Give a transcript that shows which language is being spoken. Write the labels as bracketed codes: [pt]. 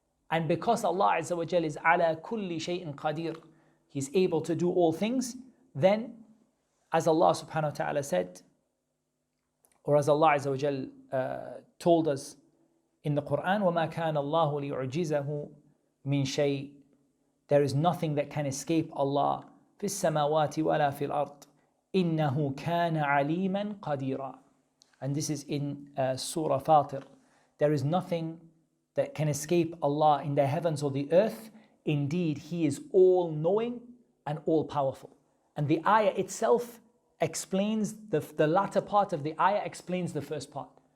[en] And because Allah Azza wa Jal is [ar] عَلَى كُلِّ شَيْءٍ قَدِيرٍ, [en] He's able to do all things, then as Allah subhanahu wa ta'ala said, or as Allah Azza wa Jal told us in the Quran, [ar] وَمَا كَانَ اللَّهُ لِيُعْجِزَهُ مِنْ شَيْءٍ. [en] There is nothing that can escape Allah [ar] فِي السَّمَاوَاتِ وَلَا فِي الْأَرْضِ إِنَّهُ كَانَ عَلِيمًا قَدِيرًا. [en] And this is in Surah Fatir. There is nothing that can escape Allah in the heavens or the earth. Indeed, He is all-knowing and all-powerful. And the ayah itself explains, the latter part of the ayah explains the first part.